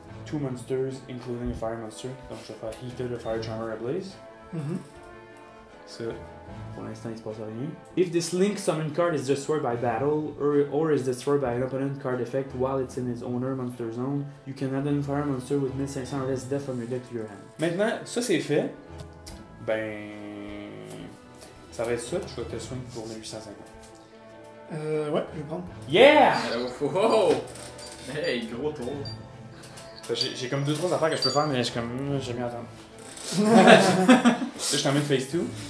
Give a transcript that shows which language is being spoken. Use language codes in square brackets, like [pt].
[en] 2 monsters, including a Fire Monster. [fr] Donc, je vais faire Heater de Fire Charmer Ablaze. Mhm. Ça, pour l'instant, il se passe rien. [en] If this Link summon card is destroyed by battle, or is destroyed by an opponent card effect while it's in its owner monster zone, you can add a Fire Monster with 1500 less death from your deck to your hand. [fr] Maintenant, ça c'est fait. Ben. Ça va être ça, puis je vais te swing pour 1850. Ouais, je vais prendre. Yeah! Wow! Hey, gros tour. J'ai comme 2-3 affaires que je peux faire, mais je suis comme. J'aime bien attendre. Là, je suis en mode phase 2.